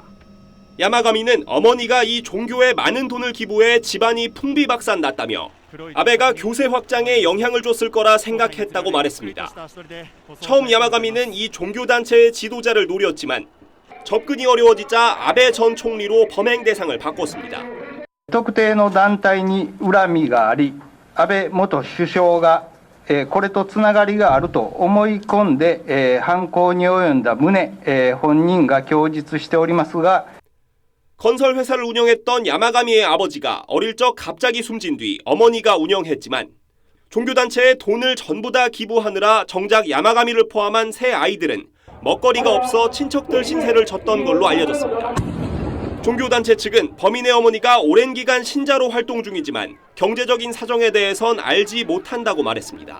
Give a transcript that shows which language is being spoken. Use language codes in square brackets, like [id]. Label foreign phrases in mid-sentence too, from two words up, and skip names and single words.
[ko] 야마가미는 어머니가 이 종교에 많은 돈을 기부해 집안이 풍비박산 났다며 아베가 교세 확장에 영향을 줬을 거라 생각했다고 말했습니다. 처음 야마가미는 이 종교단체의 지도자를 노렸지만 접근이 어려워지자 아베 전 총리로 범행 대상을 바꿨습니다. [ja] 特定の団体に恨みがあり、安倍元首相がこれとつながりがあると思い込んで犯行に及んだ旨本人が供述しておりますが [ko] 건설 회사를 운영했던 야마가미의 아버지가 어릴 적 갑자기 숨진 뒤 어머니가 운영했지만 종교단체에 돈을 전부 다 기부하느라 정작 야마가미를 포함한 세 아이들은 먹거리가 없어 친척들 신세를 졌던 걸로 알려졌습니다. 종교단체 측은 범인의 어머니가 오랜 기간 신자로 활동 중이지만 경제적인 사정에 대해선 알지 못한다고 말했습니다.